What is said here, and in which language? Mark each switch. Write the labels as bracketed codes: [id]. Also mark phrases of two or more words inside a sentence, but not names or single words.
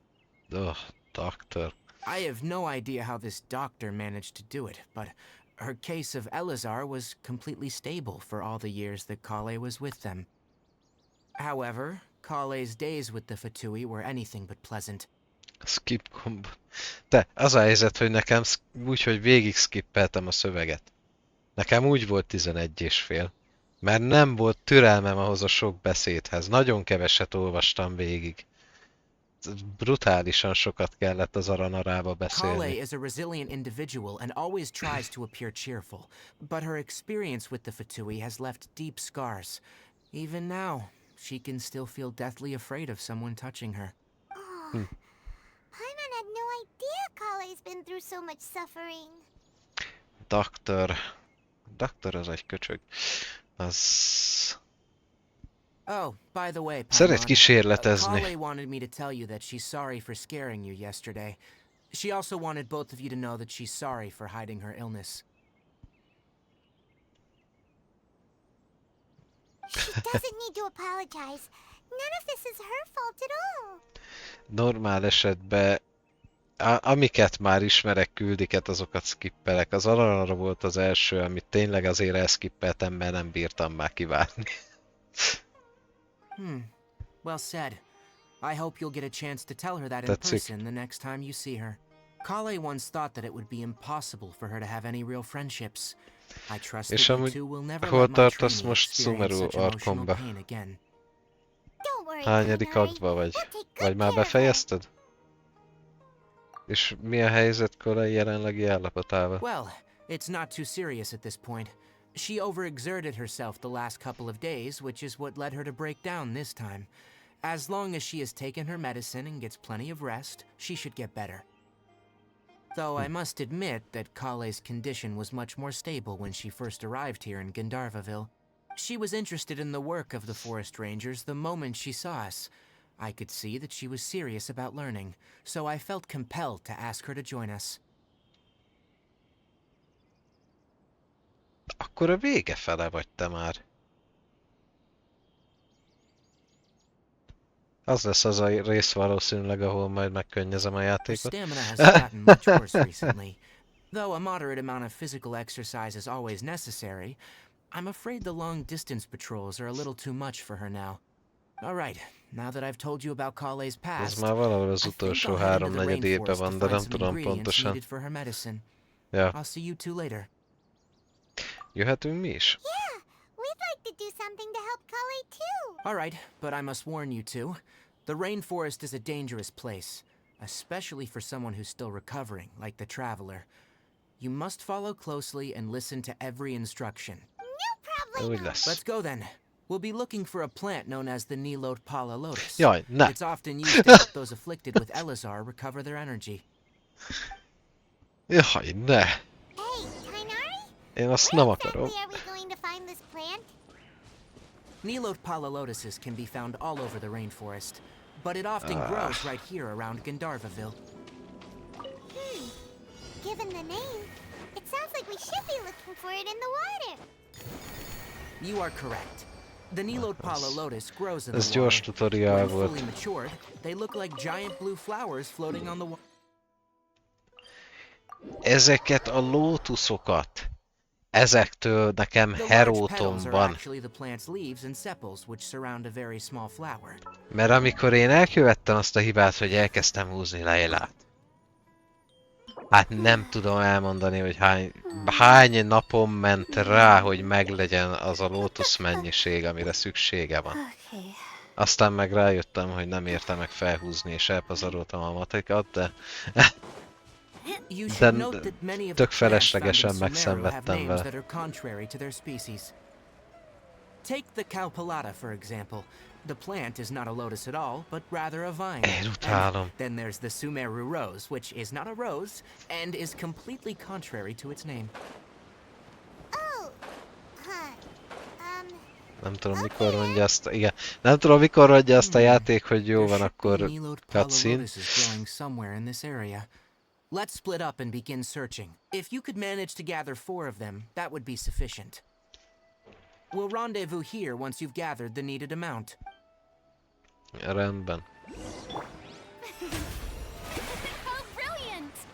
[en] Doctor. I have no idea how this doctor managed to do it, but her case of Elazar was completely stable for all the years that Kale was with them. However, Kale's days with the Fatui were anything but pleasant. Skip combo. [hu] De az a helyzet, hogy nekem úgy, hogy végig skippeltem a szöveget. Nekem úgy volt 11 és fél. Mert nem volt türelmem ahhoz a sok beszédhez. Nagyon keveset olvastam végig. Brutálisan sokat kellett az Aranarába [en] Kale [hu] beszélni. [en] is a resilient individual and always tries to appear cheerful, but her experience with the Fatui has left deep scars. Even now, she can still feel deathly afraid of someone touching her. Oh, Paimon had no idea Kale's been through so much suffering. [hu] Doktor az egy köcsög. Az... [en] Oh, by the way, [hu] Szeret [en] Paimon, [hu] kísérletezni. [en] Kale wanted me to tell you that she's sorry for scaring you yesterday. She also wanted both of you to know that she's sorry for hiding her illness. She doesn't need to apologize. None of this is her fault at all. [hu] Normál esetben amiket már ismerek, küldiket, azokat skippelek. Az Aranara volt az első, amit tényleg azért elskippeltem, mert nem bírtam már kivárni. [en] Well said. I hope you'll get a chance to tell her that in [hu] Tetszik. [en] person the next time you see her. Kale once thought that it would be impossible for her to have any real friendships. I trust [hu] És [en] that you [hu] amúgy [en] two will never [hu] hol [en] let my [hu] tartasz [en] training [hu] most experience Sumeru [en] such emotional [hu] Arkonba? [en] pain again. Don't worry, [hu] Hányadik [en] Tonari. [hu] aktba vagy? [en] We'll take good [hu] Vagy már [en] care of her. [hu] befejezted? És mi a helyzet korai jelenlegi állapotával? [en] Well, it's not too serious at this point. She overexerted herself the last couple of days, which is what led her to break down this time. As long as she has taken her medicine and gets plenty of rest, she should get better. Though I must admit that Kale's condition was much more stable when she first arrived here in Gandharvaville. She was interested in the work of the forest rangers the moment she saw us. I could see that she was serious about learning, so I felt compelled to ask her to join us. [hu] Akkor a vége fele vagy te már. Az lesz az a rész valószínűleg, ahol majd megkönnyezem a [en] Her [hu] játékot. [en] stamina has gotten much worse recently. Though a moderate amount of physical exercise is always necessary, I'm afraid the long-distance patrols are a little too much for her now. Alright, now that I've told you about Kale's [hu] Ez [en] past, [hu] már valahol az [en] I think [hu] utolsó [en] I'll head into the [hu] háromnegyedébe [en] rainforest [hu] van, [en] to [hu] de [en] find [hu] nem [en] some [hu] tudom [en] ingredients [hu] pontosan. [en] needed for her medicine. [hu] Ja, [en] I'll see you two later. [hu] jöhetünk mi is? [en] Yeah, we'd like to do something to help Kale too. Alright, but I must warn you two. The rainforest is a dangerous place, especially for someone who's still recovering, like the traveler. You must follow closely and listen to every instruction. No [hu] Úgy [en] problemo. [hu] lesz. [en] Let's go then. We'll be looking for a plant known as the Nilot Pala lotus. [hu] Jaj, ne! [en] It's often used to help those afflicted with Elazar recover their energy. [hu] Jaj, ne! [en] Hey, Tainari? [hu] Én azt [en] Where [hu] nem akarom. [en] exactly are we going to find this plant? Nilot Pala lotuses can be found all over the rainforest, but it often grows right here around Gandharvaville. Given the name, it sounds like we should be looking for it in the water. You are correct. The Nilot Pala lotus grows in [hu] Ez [en] the [hu] gyors [en] water. [hu] tutorial [en] When [hu] volt. [en] fully matured, they look like giant blue flowers floating on the water. [hu] Ezeket a lótuszokat, ezektől nekem [en] The large petals [hu] herótom [en] are [hu] van. [en] actually the plant's leaves and sepals, which surround a very small flower. [hu] Mert amikor én elkövettem azt a hibát, hogy elkezdtem húzni Leilát, hát nem tudom elmondani, hogy hány napom ment rá, hogy meglegyen az a lótusz mennyiség, amire szüksége van. [en] Okay. [hu] Aztán meg rájöttem, hogy nem érte meg felhúzni, és elpazaroltam a matikat, de [en] You [hu] De [en] should note that many of the [hu] tök [en] plants found in [hu] feleslegesen [en] Sumeru have [hu] megszenvedtem [en] names [hu] vele. [en] that are contrary to their species. Take the Cowpelata, for example. The plant is not a lotus at all, but rather a vine. [hu] Én [en] And [hu] utálom. [en] then there's the Sumeru rose, which is not a rose and is completely contrary to its name. Oh, huh. [hu] Nem tudom mikor mondja azt, igen. Nem tudom mikor mondja azt a játék, hogy jó [en] There [hu] van, [en] should be [hu] akkor [en] Nilot Pala [hu] cutscene. [en] lotuses growing somewhere in this area. Let's split up and begin searching. If you could manage to gather 4 of them, that would be sufficient. We'll rendezvous here once you've gathered the needed amount. [hu] Rendben. [en] How brilliant!